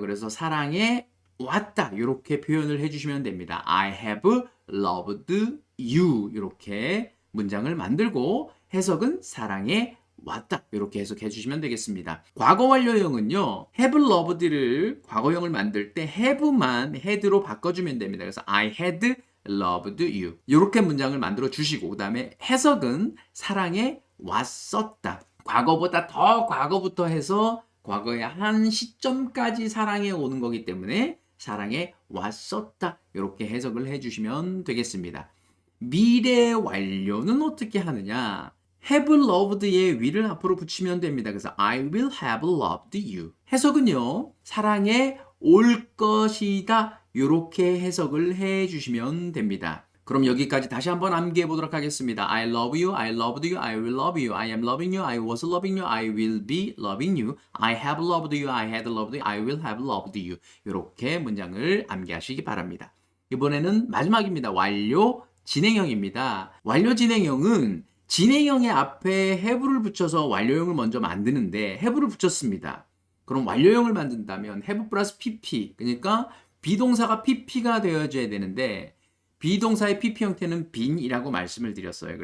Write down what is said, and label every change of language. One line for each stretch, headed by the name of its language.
Korean: 그래서 사랑해 왔다. 이렇게 표현을 해주시면 됩니다.
English: I have loved you.
Korean: 이렇게 문장을 만들고 해석은 사랑해 왔다. 이렇게 해석해 주시면 되겠습니다. 과거 완료형은요. have loved를 과거형을 만들 때 have만 had로 바꿔주면 됩니다. 그래서
English: I had loved you.
Korean: 이렇게 문장을 만들어 주시고 그 다음에 해석은 사랑해 왔었다. 과거보다 더 과거부터 해서 과거의 한 시점까지 사랑해 오는 거기 때문에 사랑해 왔었다. 이렇게 해석을 해주시면 되겠습니다. 미래 완료는 어떻게 하느냐? have loved의 will을 앞으로 붙이면 됩니다. 그래서
English: I will have loved you.
Korean: 해석은요. 사랑해 올 것이다. 이렇게 해석을 해 주시면 됩니다. 그럼 여기까지 다시 한번 암기해 보도록 하겠습니다.
English: I love you, I loved you, I will love you, I am loving you, I was loving you, I will be loving you, I have loved you, I had loved you, I will have loved you.
Korean: 이렇게 문장을 암기하시기 바랍니다. 이번에는 마지막입니다. 완료 진행형입니다. 완료 진행형은 진행형의 앞에 have를 붙여서 완료형을 먼저 만드는데 have를 붙였습니다. 그럼 완료형을 만든다면 have 플러스 pp, 그러니까 비동사가 pp가 되어줘야 되는데 비동사의 pp 형태는 been이라고 말씀을 드렸어요.